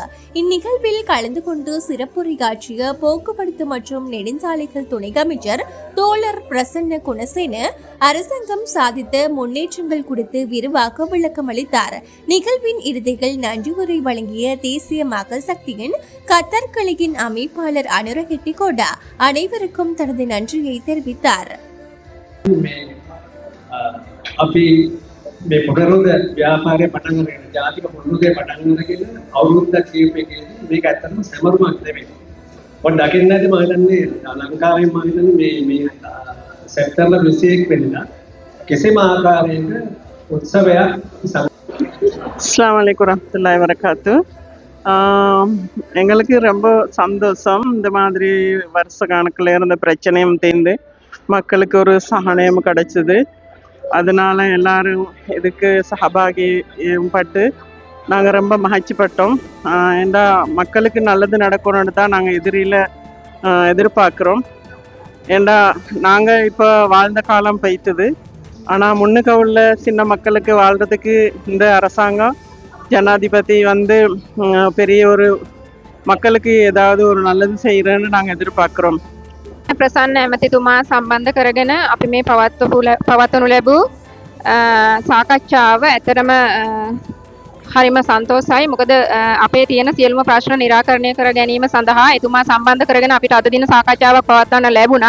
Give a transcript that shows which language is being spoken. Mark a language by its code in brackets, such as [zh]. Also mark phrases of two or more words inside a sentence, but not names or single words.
[ta] இந்நிகழ்வில் கலந்து கொண்டு சிறப்புரையாற்றிய போக்குவரத்து மற்றும் நெடுஞ்சாலைகள் துணை அமைச்சர் தோழர் பிரசன்ன குணசேன அரசாங்கம் சாதித்த முன்னேற்றங்கள் குறித்து விரிவாக விளக்கம் அளித்தார். நிகழ்வின் இறுதியில் நன்றியுரை வழங்கிய தேசிய மக்கள் சக்தியின் கத்தார் கிளையின் அமைப்பாளர் அனுரஹெட்டி கோடா அனைவருக்கும் தனது நன்றியை தெரிவித்தார். [si] මේ පුනරුද ව්‍යාපාරය පටන් ගන්න ජාතික පුනරුදේ පටන් ගන්නගෙන අවුරුද්දක් කියපේකේදී මේක ඇත්තටම සමරුමක් නෙමෙයි. ඔය දකින්න ඇති මම හිතන්නේ ලංකාවේ මම හිතන්නේ මේ සැප්තැම්බර් 21 වෙනිදා කිසිම ආකාරයක උත්සවයක් [ar] السلام عليكم ورحمة الله وبركاته. [ta] எங்களுக்கு ரொம்ப சந்தோஷம். இந்த மாதிரி வருஷ கணக்கில் இருந்த பிரச்சனையும் தீர்ந்து மக்களுக்கு ஒரு சகனயம் கிடைச்சது. அதனால எல்லாரும் இதுக்கு சஹபாகி பட்டு நாங்கள் ரொம்ப மகிழ்ச்சிப்பட்டோம். ஏண்டா மக்களுக்கு நல்லது நடக்கணும்னு தான் நாங்கள் எதிர்பார்க்குறோம். ஏண்டா நாங்கள் இப்போ வாழ்ந்த காலம் பைத்துது. ஆனால் முன்னுக்கு உள்ள சின்ன மக்களுக்கு வாழ்கிறதுக்கு இந்த அரசாங்கம் ஜனாதிபதி பெரிய ஒரு மக்களுக்கு ஏதாவது ஒரு நல்லது செய்கிறேன்னு நாங்கள் எதிர்பார்க்குறோம். [si] ප්‍රසන්න ඇමතිතුමා සම්බන්ධ කරගෙන අපි මේ පවත්වනු ලැබූ සාකච්ඡාව ඇතරම හරිම සන්තෝෂයි. මොකද අපේ තියෙන සියලුම ප්‍රශ්න निराකරණය කර ගැනීම සඳහා එතුමා සම්බන්ධ කරගෙන අපිට අද දින සාකච්ඡාවක් පවත්වන්න ලැබුණා.